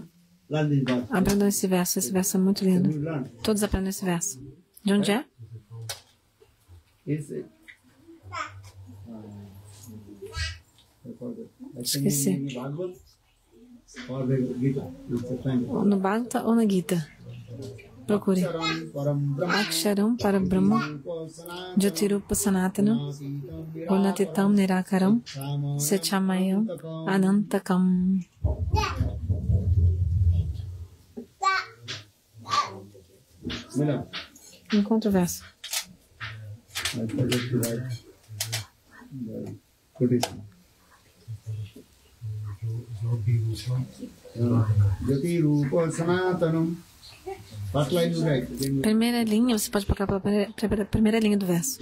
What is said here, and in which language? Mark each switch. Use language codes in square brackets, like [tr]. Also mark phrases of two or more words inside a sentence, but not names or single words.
[pt] Aprendam esse verso é muito lindo. Todos aprendem esse verso. De onde é? Esqueci. No Bhagavata ou na Gita? Procure. [sa] Aksharam para Brahma Jyotirupa Sanatana Gunatitam Nirakaram Setchamayam Anantakam. [pt] Encontra o verso. Primeira linha, você pode colocar pela primeira linha do verso.